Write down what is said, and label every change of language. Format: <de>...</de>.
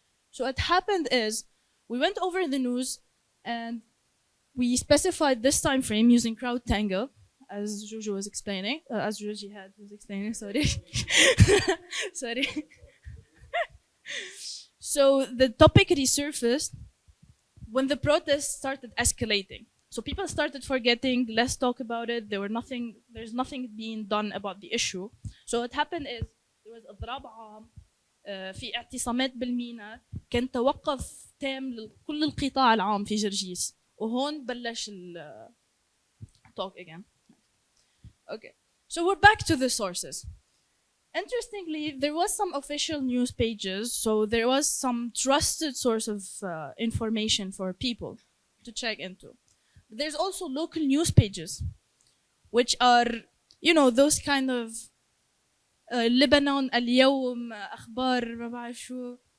<en>So what happened is we went over the news and we specified this time frame using CrowdTangle, as Jojo was explaining, as Jihad was explaining, sorry. Sorry. So the topic resurfaced when the protests started escalating. So people started forgetting, less talk about it, there's nothing being done about the issue. So what happened is there was</en> <ar>إضراب عام, في اعتصامات بالميناء, كان توقف تام لكل القطاع العام في جرجيس, وهون بلش</ar> <en>talk again. Okay, so we're back to the sources. Interestingly, there was some official news pages, so there was some trusted source of information for people to check into. But there's also local news pages, which are, you know, those kind of Lebanon اليوم,</en> <ar>أخبار ما بعرف شو.</ar>